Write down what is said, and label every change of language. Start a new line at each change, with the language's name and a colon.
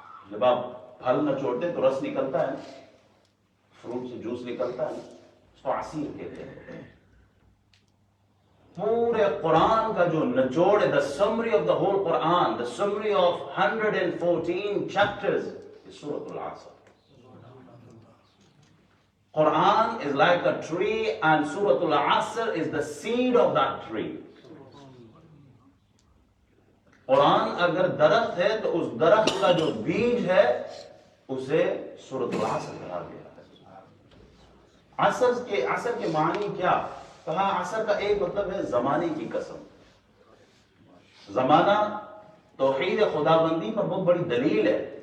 Urdu: جب آپ پھل نچوڑتے تو رس نکلتا ہے، فروٹ سے جوس نکلتا ہے، اس کو عصیر کہتے ہیں۔ پورے قرآن کا جو نچوڑ ہے،
English: the summary of the whole Quran, the summary of 114 chapters is Surah Al-Asr. Quran is like a tree and Surah Al-Asr is the seed of that tree.
Urdu: قرآن اگر درخت ہے تو اس درخت کا جو بیج ہے اسے سورۃ العصر کہا گیا ہے۔ عصر کے معنی کیا؟ کہا عصر کا ایک مطلب ہے زمانے کی قسم۔ زمانہ توحید خداوندی پر بہت بڑی دلیل ہے۔